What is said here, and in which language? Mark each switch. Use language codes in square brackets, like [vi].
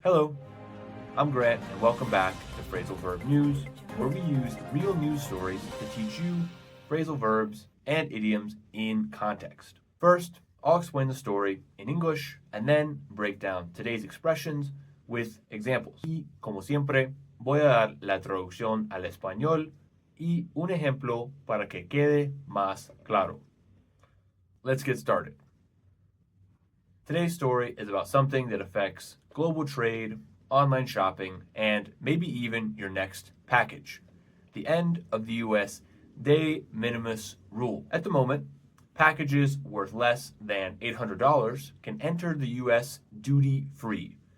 [en] Hello, I'm Grant, and welcome back to Phrasal Verb News, where we use real news stories to teach you phrasal verbs and idioms in context. First, I'll explain the story in English and then break down today's expressions with examples. [es] Y, como siempre, voy a dar la traducción al español y un ejemplo para que quede más claro. [en] Let's get started. Today's story is about something that affects global trade, online shopping, and maybe even your next package. The end of the US de minimis rule. At the moment, packages worth less than $800 can enter the US duty-free.